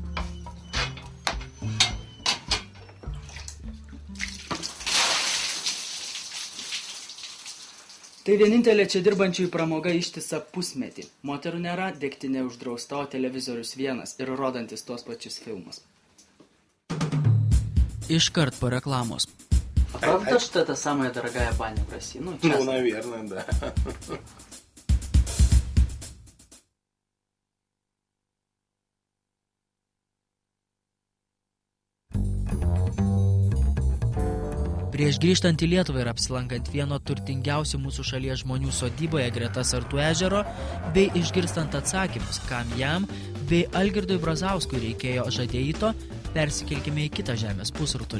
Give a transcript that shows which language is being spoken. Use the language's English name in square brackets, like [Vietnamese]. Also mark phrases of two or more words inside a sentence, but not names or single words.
[Lithuanian] Tai vienintelė čia dirbančiųjų pramoga ištisą pusmetį. Moterų nėra, degtinė uždrausta, o televizorius vienas ir rodantis tuos pačius filmus. Iškart po reklamos. [Russian] А правда, что это самая дорогая баня в России? Ну, наверное, да. [Lithuanian] Prieš grįžtant į Lietuvą ir apsilankant vieno turtingiausių mūsų šalies žmonių sodyboje greta Sartų ežero, bei išgirstant atsakymus, kam jam, bei Algirdui Brazauskui reikėjo Žadeito, persikelkime į kitą žemės pusrutulį.